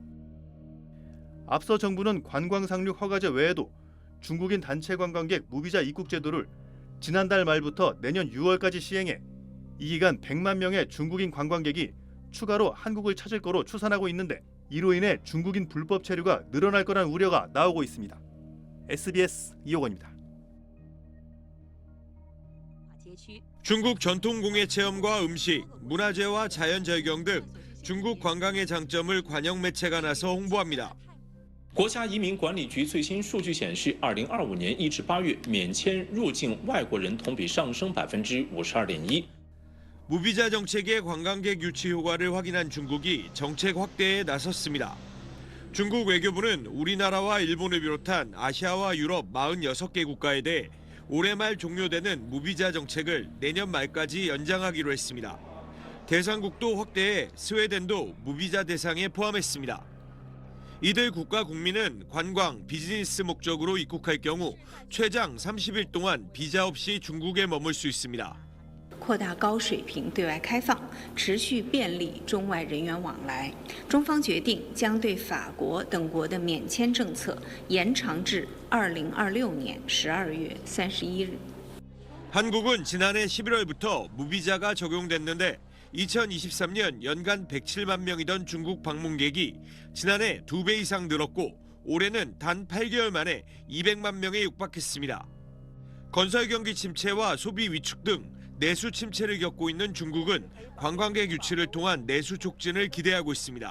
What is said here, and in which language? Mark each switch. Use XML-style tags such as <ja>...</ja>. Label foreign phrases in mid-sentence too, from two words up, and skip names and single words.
<ko>앞서 정부는 관광 상륙 허가제 외에도 중국인 단체 관광객 무비자 입국 제도를 지난달 말부터 내년 6월까지 시행해 이 기간 100만 명의 중국인 관광객이 추가로 한국을 찾을 거로 추산하고 있는데 이로 인해 중국인 불법 체류가 늘어날 거란 우려가 나오고 있습니다. SBS 이호건입니다. 중국 전통공예 체험과 음식, 문화재와 자연절경 등 중국 관광의 장점을 관영 매체가 나서 홍보합니다.</ko> <zh>国家移民管理局最新数据显示，2025年1至8月免签入境外国人同比上升52.1%。</zh> <ko>무비자 정책의 관광객 유치 효과를 확인한 중국이 정책 확대에 나섰습니다. 중국 외교부는 우리나라와 일본을 비롯한 아시아와 유럽 46개 국가에 대해 올해 말 종료되는 무비자 정책을 내년 말까지 연장하기로 했습니다. 대상국도 확대해 스웨덴도 무비자 대상에 포함했습니다. 이들 국가 국민은 관광, 비즈니스 목적으로 입국할 경우 최장 30일 동안 비자 없이 중국에 머물 수 있습니다.</ko> <zh>扩大高水平对外开放，持续便利中外人员往来。中方决定将对法国等国的免签政策延长至2026年12月31日。</zh> <ko>한국은 지난해 11월부터 무비자가 적용됐는데 2023년 연간 107만 명이던 중국 방문객이 지난해 2배 이상 늘었고 올해는 단 8개월 만에 200만 명에 육박했습니다. 건설 경기 침체와 소비 위축 등 내수 침체를 겪고 있는 중국은 관광객 유치를 통한 내수 촉진을 기대하고 있습니다.</ko>